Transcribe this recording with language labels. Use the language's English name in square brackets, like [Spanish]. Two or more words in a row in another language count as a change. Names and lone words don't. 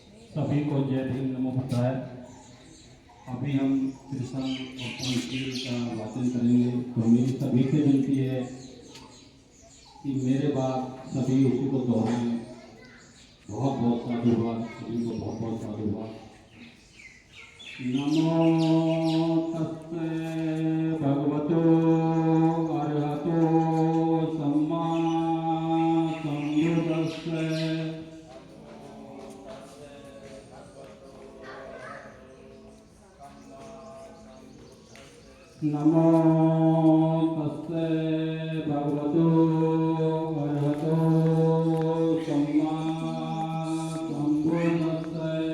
[Hindi] सभी को जय भीम [Pali] नमो बुद्धाय। [Hindi] अभी हम कृष्ण और पंचशील का वाचन करेंगे, तो मेरी सभी से विनती है कि मेरे बाद सभी उसी को दोहराएं। बहुत बहुत साधुवाद, सभी को बहुत बहुत साधुवाद। [Pali] नमो तस्से भगवतो अरहतो सम्मा संबुद्धिस्से। नमो तस्से भगवतो अरहतो सम्मा संबुद्धिस्से।